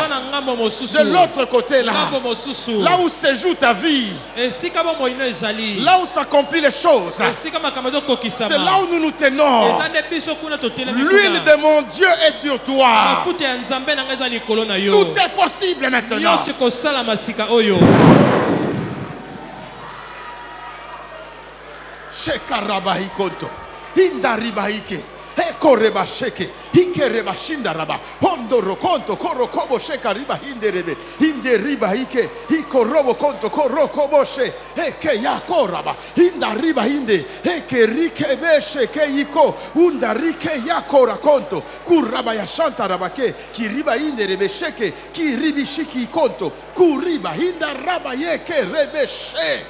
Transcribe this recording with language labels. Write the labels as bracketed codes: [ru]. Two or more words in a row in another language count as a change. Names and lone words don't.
[fr] De l'autre côté là. Là où se joue ta vie. Là où s'accomplissent les choses. C'est là où nous nous tenons. L'huile de mon Dieu est sur toi. Tout est possible maintenant. Shekarabahi konto. Indaribaike. Ekoreba sheke. Ikereba shindaraba. Hondoro konto. Korokobo shekariba hinderebe. Inderiba ike. Ikorobo konto. Korokobo she. Eke yakoraba. Indariba hinde. Eke rikebe sheke iko. Undarike yakora konto. Kuraba yashanta rabake. Kiriba hinderebe sheke. Kiribi shiki konto. Kuriba hindaraba yeke rebe she.